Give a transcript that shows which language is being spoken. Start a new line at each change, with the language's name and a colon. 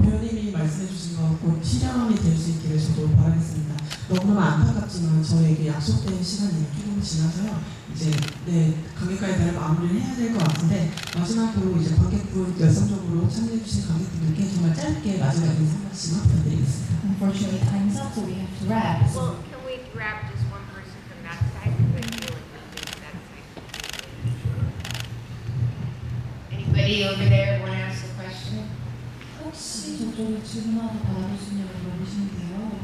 Korean: 배우님이 말씀해주신 거 곧 실현이 될 수 있기를 저도 바라겠습니다. 너무나 안타깝지만 저에게 약속된 시간이 조금 지나서요. 이제 관객과의 대화를 마무리를 해야 될 것 같은데, 마지막으로 이제 관객분 열성적으로 참여해주신 관객분들께 정말 짧게 마지막 인사 한 말씀만 부탁드리겠습니다.
English: Unfortunately, time's up, so we have to wrap. Well, can we grab just one person from that side? Because you and that side. Anybody over there want to ask a question?
Korean: 혹시 저쪽에 질문 하나 받아주시면 물어보시는데요.